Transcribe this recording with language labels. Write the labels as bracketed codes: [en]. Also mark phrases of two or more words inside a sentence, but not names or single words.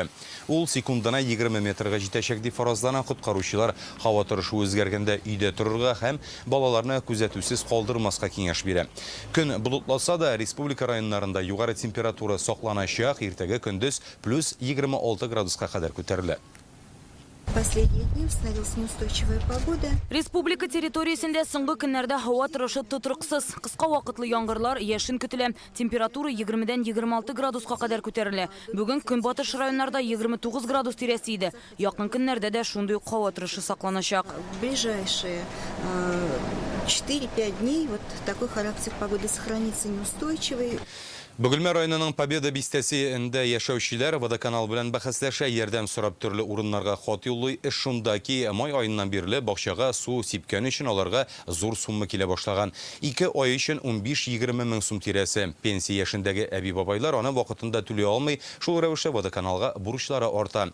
[tt] Ул секундына 20 метрга җитәчәк дип фаразлана. Коткаручылар һава торышы үзгәргәндә өйдә торырга һәм балаларны күзәтүсез калдырмаска киңәш бирә. Көн болытласа да республика районнарында югары температура сакланачак. Иртәгә көндез +26 градуска кадәр күтәрелә. [ru] Последние дни установилась неустойчивая погода. [tt] Республика территориясендә соңгы көннәрдә һава торышы тотрыксыз. Кыска вакытлы яңгырлар яшен көтелә. Температура 20-дән 26 градуска кадәр күтәрелә. Бүгін көнбатыш районнарда 29 градус тирәсе иде. Якын көннәрдә дә шундый ук һава торышы сакланачак. [ru] В ближайшие 4-5 дней вот такой характер погоды сохранится неустойчивый. [tt] Бөгелмә районының Победа бистәсендә яшәүчеләр водоканал белән бәхәсләшә, ярдәм сорап төрле урыннарга хат юллый. Эш шунда ки, май айыннан бирле бакчага су сипкән өчен аларга зур сумма килә башлаган. 2 ай өчен 15-20 мең сум тирәсе. Пенсия яшендәге әби бабайлар аны вакытында түләй алмый, шул рәвештә водоканалга бурычлары арта.